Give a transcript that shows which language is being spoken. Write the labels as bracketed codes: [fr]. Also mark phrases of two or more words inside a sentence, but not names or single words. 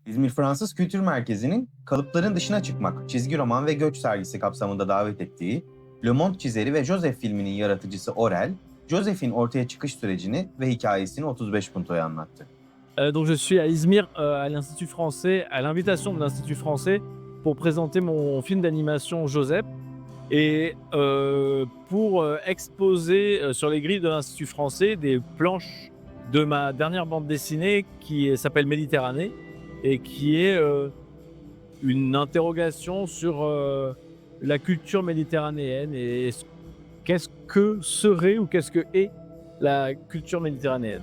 [tr] İzmir Fransız Kültür Merkezi'nin kalıpların dışına çıkmak, çizgi roman ve göç sergisi kapsamında davet ettiği Le Monde çizeri ve Joseph filminin yaratıcısı Orel, Joseph'in ortaya çıkış sürecini ve hikayesini 35 Punto'ya anlattı. [fr] Donc je suis à Izmir, à l'Institut français, à l'invitation de l'Institut français, pour présenter mon film d'animation Joseph et pour exposer sur les grilles de l'Institut français des planches de ma dernière bande dessinée qui s'appelle Méditerranée et qui est une interrogation sur la culture méditerranéenne et qu'est-ce que serait ou qu'est-ce que est la culture méditerranéenne.